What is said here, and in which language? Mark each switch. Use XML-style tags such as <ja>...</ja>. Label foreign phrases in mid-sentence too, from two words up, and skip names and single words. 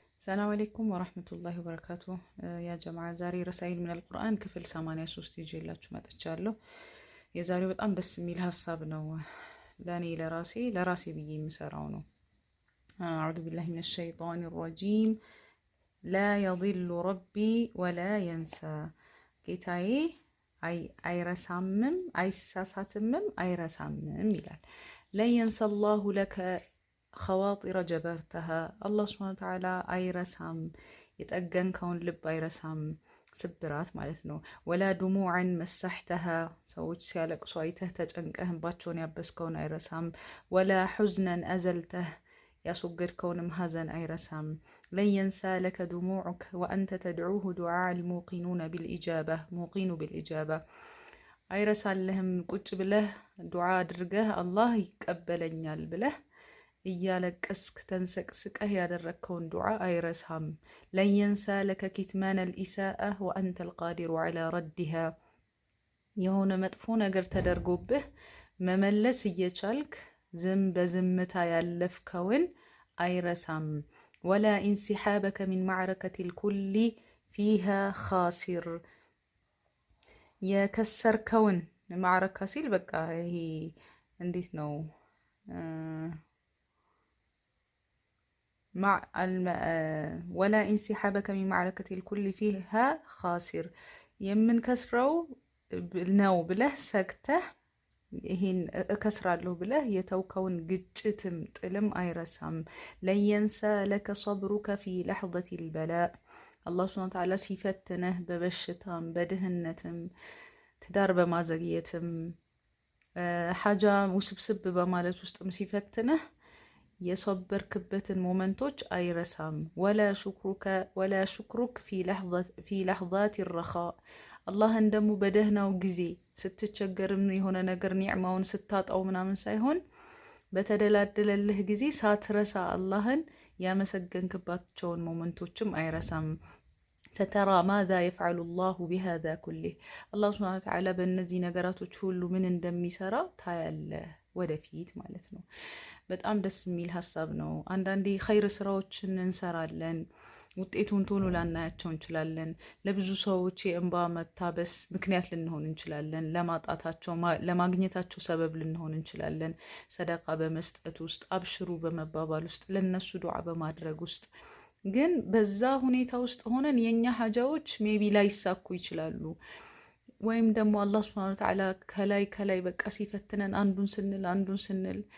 <ar>السلام عليكم ورحمة الله وبركاته يا جماعة زاري رسائل من القرآن كفل 83</ar> <am>ይዤላችሁ መጥቻለሁ። የዛሬው በጣም ደስ የሚል ሀሳብ ነው። ለኔ ለራሴ ብዬ የምሰራው ነው።</am> <ar>أعوذ بالله من الشيطان الرجيم لا يضل ربي ولا ينسى</ar> <am>ጌታዬ አይረሳምም አይሳሳትምም አይረሳምም</am> <ar>ይላል። لا ينسى الله لك خواطر جبرتها الله سبحانه وتعالى</ar> <am>አይረሳም የጠገንከውን ልብ አይረሳም ስብራት ማለት ነው።</am> <ar>ولا دموعا مسحتها</ar> <am>ሰዎች ሲያለቅሱ አይተህ ተጨንቀህባቸውን ያበስከውን አይረሳም።</am> <ar>ولا حزنا أزلته</ar> <am>ያስወገድከውንም ሐዘን አይረሳም።</am> <ar>لن ينسى لك دموعك وأنت تدعوه دعاء الموقنون بالإجابة موقن بالإجابة</ar> <am>አይረሳልህም ቁጭ ብለህ ዱዓ አድርገህ አላህ ይቀበለኛል ብለህ እያለቀስክ ተንሰቅስቀህ ያደረግከውን ዱዓ አይረሳም።</am> <ar>لن ينسى لك كتمان الإساءة وأنت القادر على ردها</ar> <am>የሆነ መጥፎ ነገር ተደርጎብህ መመለስ እየቻልክ ዝም በዝምታ ያለፍከውን አይረሳም።</am> <ar>ولا انسحابك من معركة الكل فيها خاسر</ar> <am>የከሰርከውን ማዕረካ ሲል በቃ ይሄ እንዴት ነው</am> <ar>ولا انسحابك من معركة الكل فيها خاسر</ar> <am>የምንከስረው ነው ብለህ ሰግተህ ይሄን እከስራለሁ ብለህ የተውከውን ግጭትም ጥልም አይረሳም።</am> <ar>لن ينسى لك صبرك في لحظة البلاء الله سبحانه وتعالى</ar> <am>ሲፈትነህ በበሽታም በድህነትም ትዳር በማዘግየትም ሐጃ ውስብስብ በማለት ውስጥም ሲፈትነህ የሰበርክበትን ሞመንቶች አይረሳም።</am> <ar>ولا شكرك في لحظات الرخاء</ar> <am>አላህን ደግሞ በደህናው ጊዜ ስትቸገርም የሆነ ነገር ኒዕማውን ስታጣው ምናምን ሳይሆን በተደላደለልህ ጊዜ ሳትረሳ አላህን ያመሰገንክባቸውን ሞመንቶችም አይረሳም።</am> <ar>سترى ماذا يفعل الله بهذا كله الله سبحانه وتعالى</ar> <am>በእነዚህ ነገራቶች ሁሉ ምን እንደሚሰራ ታያለህ ወደፊት ማለት ነው። በጣም ደስ የሚል ሀሳብ ነው። አንዳንዴ ኸይር ስራዎችን እንሰራለን ውጤቱን ቶሎ ላናያቸው እንችላለን። ለብዙ ሰዎች የእንባ መታበስ ምክንያት ልንሆን እንችላለን። ለማጣታቸው ለማግኘታቸው ሰበብ ልንሆን እንችላለን። ሰደቃ በመስጠት ውስጥ አብሽሩ በመባባል ውስጥ ለነሱ ዱዓ በማድረግ ውስጥ ግን በዛ ሁኔታ ውስጥ ሆነን የኛ ሀጃዎች ሜቢ ላይሳኩ ይችላሉ። ወይም ደግሞ አላህ</am> <ar>سبحانه وتعالى</ar> <am>ከላይ በቃ ሲፈትነን አንዱን ስንል</am>